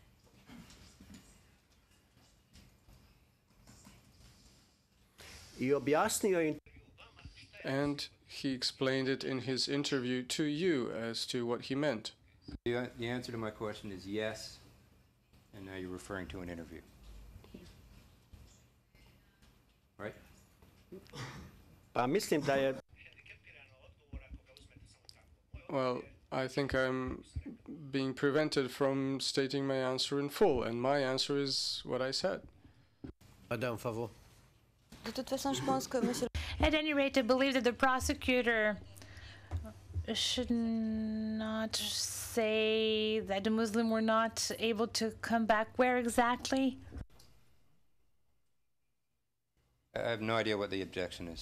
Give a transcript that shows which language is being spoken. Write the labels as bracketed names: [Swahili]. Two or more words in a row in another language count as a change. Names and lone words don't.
[Serbian] I objasnio in [English] And he explained it in his interview to you as to what he meant. The answer to my question is yes, and now you're referring to an interview. Right? [Serbian] Pa mislim da je [English] Well, I think I'm being prevented from stating my answer in full, and my answer is what I said. [French] Madame Favon. De toute façon, je pense que monsieur. [English] At any rate, I believe that the prosecutor should not say that the Muslim were not able to come back. Where exactly? I have no idea what the objection is.